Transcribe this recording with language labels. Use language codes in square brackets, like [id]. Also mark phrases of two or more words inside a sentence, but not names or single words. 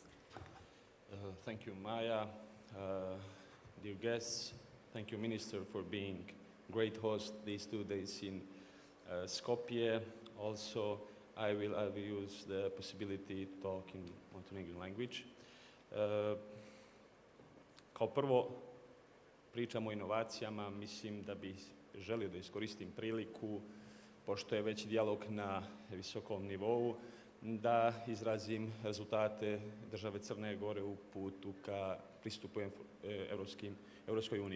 [en] Thank you, Maya. Dear guests, thank you, Minister, for being great host these 2 days in Skopje. Also, I will use the possibility to talk in Montenegrin language. [sr] Kao prvo, pričamo o inovacijama, mislim da bih želio da iskoristim priliku, pošto je već dijalog na visokom nivou, da izrazim rezultate države Crne Gore u putu ka pristupu Evropskoj uniji.